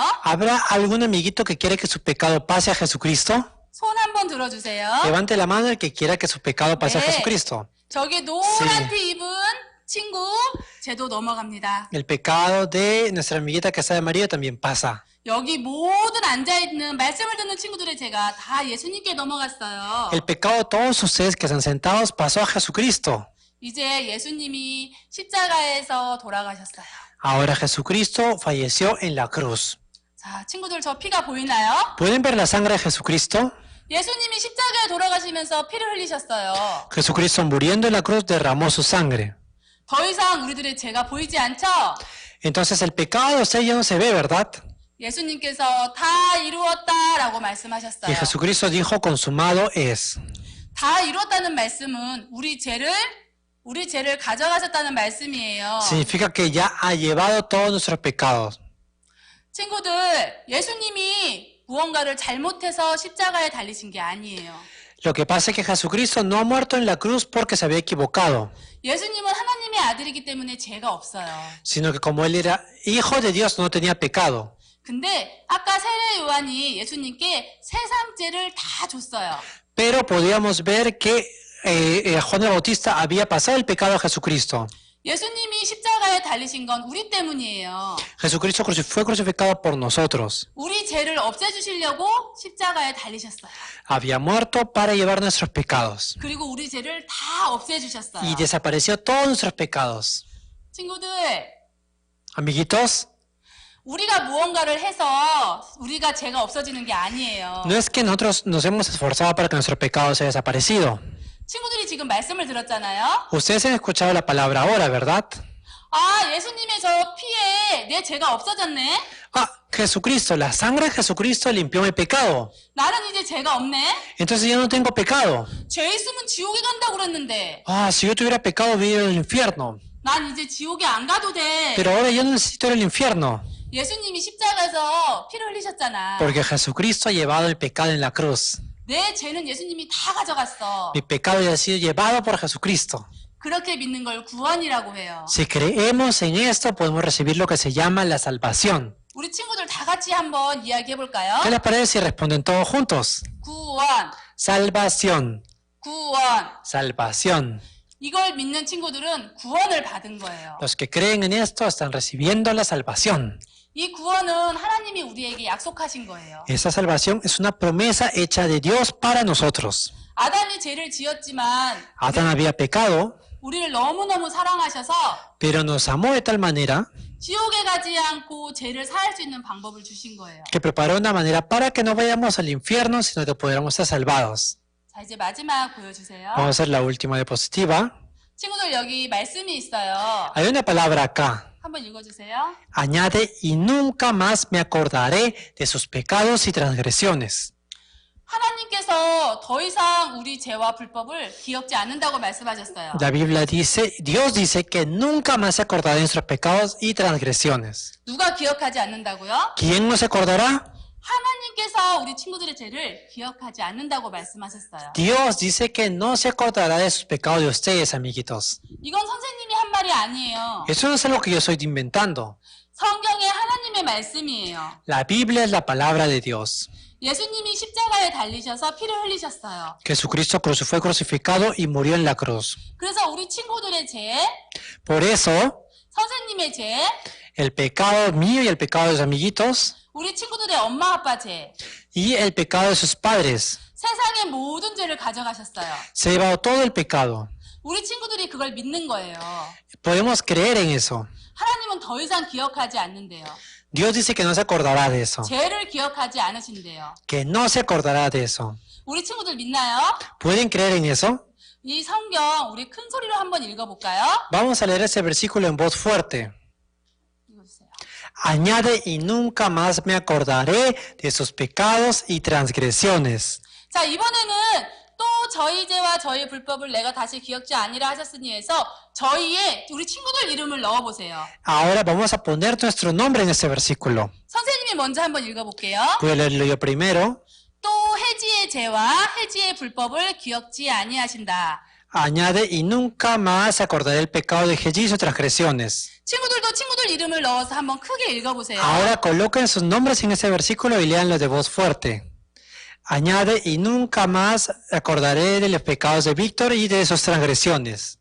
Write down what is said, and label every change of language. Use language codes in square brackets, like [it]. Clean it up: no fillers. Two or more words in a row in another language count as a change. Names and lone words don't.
[es] ¿Habrá algún amiguito que quiere que su pecado pase a Jesucristo? [ko] 손 한번 들어주세요. [es] Levante la mano el que quiera que su pecado pase a [ko] 네. [es] Jesucristo. [ko] 저기 노란 티 입은 친구 죄도 넘어갑니다. [es] El pecado de nuestra amiguita que está de María también pasa. [ko] 여기 모든 앉아있는 말씀을 듣는 친구들의 죄가 다 예수님께 넘어갔어요. [es] El pecado de todos ustedes que están sentados pasó a Jesucristo. [ko] 이제 예수님이 십자가에서 돌아가셨어요. [es] Ahora Jesucristo falleció en la cruz. [ko] 자, 친구들 저 피가 보이나요? [es] ¿Pueden ver la sangre de Jesucristo? [ko] 예수님이 십자가에 돌아가시면서 피를 흘리셨어요. [es] Jesucristo muriendo en la cruz derramó su sangre. [ko] 더 이상 우리들의 죄가 보이지 않죠? [es] Entonces el pecado de ustedes ya no se ve, ¿verdad? [ko] 예수님께서 다 이루었다라고 [es] Y [ko] 말씀하셨어요. [es] Jesucristo dijo, consumado es. [ko] 다 이루었다는 말씀은 우리 죄를 가져가셨다는 말씀이에요. [es] Significa que ya ha llevado todos nuestros pecados. [ko] 친구들, 예수님이 무언가를 잘못해서 십자가에 달리신 게 아니에요. [es] Lo que pasa es que Jesucristo no ha muerto en la cruz porque se había equivocado, [ko] 예수님은 하나님의 아들이기 때문에 죄가 없어요. [es] sino que como él era hijo de Dios no tenía pecado. [ko] 근데 아까 세례 요한이 예수님께 세상 죄를 다 줬어요. [es] Pero podíamos ver que Juan el Bautista había pasado el pecado a Jesucristo. [ko] 예수님이 십자가에 달리신 건 우리 때문이에요. [es] Jesucristo fue crucificado por nosotros. [ko] 우리 죄를 없애주시려고 십자가에 달리셨어요. [es] Había muerto para llevar nuestros pecados. [ko] 그리고 우리 죄를 다 없애주셨어요. [es] Y desapareció todos nuestros pecados. [ko] 친구들, [es] Amiguitos, [ko] 우리가 무언가를 해서 우리가 죄가 없어지는 게 아니에요. [es] No es que nosotros nos hemos esforzado para que nuestro pecado sea desaparecido. [ko] 친구들이 지금 말씀을 들었잖아요. [es] Ustedes han escuchado la palabra ahora, ¿verdad? [ko] 아, 예수님의 저 피에 내 죄가 없어졌네. [es] Ah, Jesucristo, la sangre de Jesucristo limpió mi pecado. [ko] 나는 이제 죄가 없네. [es] Entonces ya no tengo pecado. [ko] 죄 있으면 지옥에 간다고 그랬는데 [es] Ah, si yo tuviera pecado, viviría en el infierno. [ko] 난 이제 지옥에 안 가도 돼. [es] Pero ahora yo no necesito ir al infierno. [ko] 예수님이 십자가에서 피를 흘리셨잖아. [es] Porque Jesucristo ha llevado el pecado en la cruz. [ko] 내 죄는 예수님이 다 가져갔어. [es] Mi pecado ya ha sido llevado por Jesucristo. [ko] 그렇게 믿는 걸 구원이라고 해요. [es] Si creemos en esto, podemos recibir lo que se llama la salvación. [ko] 우리 친구들 다 같이 한번 이야기해 볼까요? [es] ¿Qué les parece si responden todos juntos? [ko] 구원, [es] Salvación, [ko] 구원. [es] salvación. [ko] 이걸 믿는 친구들은 구원을 받은 거예요. [es] Los que creen en esto están recibiendo la salvación. [ko] 이 구원은 하나님이 우리에게 약속하신 거예요. [es] Esa salvación es una promesa hecha de Dios para nosotros. [ko] 아담이 죄를 지었지만 [es] Adán había pecado, [ko] 우리를 너무너무 사랑하셔서 [es] pero nos amó de tal manera [ko] 지옥에 가지 않고 죄를 사할 수 있는 방법을 주신 거예요. [es] que preparó una manera para que no vayamos al infierno, sino que pudiéramos ser salvados. [ko] 자, 이제 마지막 보여주세요. [es] Vamos a hacer la última diapositiva. [ko] 친구들 여기 말씀이 있어요. [es] Hay una palabra acá. [ko] 한번 읽어주세요. [es] Añade, y nunca más me acordaré de sus pecados y transgresiones. [ko] 하나님께서 더 이상 우리 죄와 불법을 기억지 않는다고 말씀하셨어요. [es] La Biblia dice, Dios dice que nunca más se acordará de nuestros pecados y transgresiones. [ko] 누가 기억하지 않는다고요? [es] ¿Quién no se acordará? [ko] 하나님께서 우리 친구들의 죄를 기억하지 않는다고 말씀하셨어요. [es] Dios dice que no se acordará de sus pecados de ustedes, amiguitos. [ko] 이건 선생님이 한 말이 아니에요. [es] Eso no es algo que yo estoy inventando. [ko] 성경의 하나님의 말씀이에요. [es] La Biblia es la palabra de Dios. [ko] 예수님이 십자가에 달리셔서 피를 흘리셨어요. [es] Jesucristo fue crucificado y murió en la cruz. [ko] 그래서 우리 친구들의 죄, [es] Por eso, [ko] 선생님의 죄, [es] el pecado mío y el pecado de los amiguitos [ko] 우리 친구들의 엄마 아빠 죄, [es] y el pecado de sus padres, [ko] 세상의 모든 죄를 가져가셨어요. [es] se ha llevado todo el pecado. [ko] 우리 친구들이 그걸 믿는 거예요. [es] Podemos creer en eso. [ko] 하나님은 더 이상 기억하지 않는데요. [es] Dios dice que no se acordará de eso. [ko] 죄를 기억하지 않으신대요. [es] Que no se acordará de eso. [ko] 우리 친구들 믿나요? [es] ¿Pueden creer en eso? [ko] 이 성경 우리 큰 소리로 한번 읽어볼까요? [es] Vamos a leer ese versículo en voz fuerte. Añade, y nunca más me acordaré de sus pecados y transgresiones. [ko] 자, 이번에는 또 저희 죄와 저희 불법을 내가 다시 기억지 아니라 하셨으니 해서 저희의 우리 친구들 이름을 넣어보세요. [es] Ahora vamos a poner nuestro nombre en ese versículo. [ko] 선생님이 먼저 한번 읽어볼게요. [es] Voy a leerlo yo primero. [ko] 또 해지의 죄와 해지의 불법을 기억지 아니하신다. [es] Añade, y nunca más acordaré el pecado de Hegí y sus transgresiones. [ko] 친구들도 친구들 이름을 넣어서 한번 크게 읽어보세요. [es] Ahora coloquen sus nombres en ese versículo y léanlo de voz fuerte. Añade, y nunca más acordaré de los pecados de Víctor y de sus transgresiones.